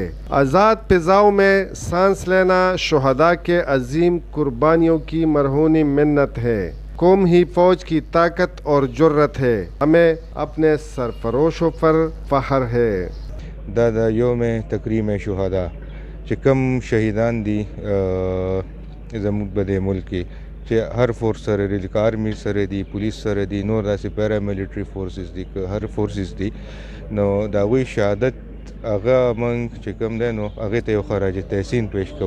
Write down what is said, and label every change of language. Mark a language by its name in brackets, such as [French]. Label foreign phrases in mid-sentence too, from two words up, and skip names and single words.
[Urdu] آزاد فضاؤں میں سانس لینا شہداء کے عظیم قربانیوں کی مرہون منت ہے۔ قوم ہی فوج کی طاقت اور جرت ہے، ہمیں اپنے سرفروشوں پر فخر ہے۔ [Pashto] دا یوم تکریم شہداء چکم شہیدان دی زموږ بدے ملکی چې هر فورس سره دی، لکه آرمی سره دی، پولیس سره دی، نور داسې [English] paramilitary forces [Pashto] دی، که هر فورسز دی، نو د هغوی شهادت هغه موږ چې کوم دی نو هغې ته یو خراج تحسین پیش کوو.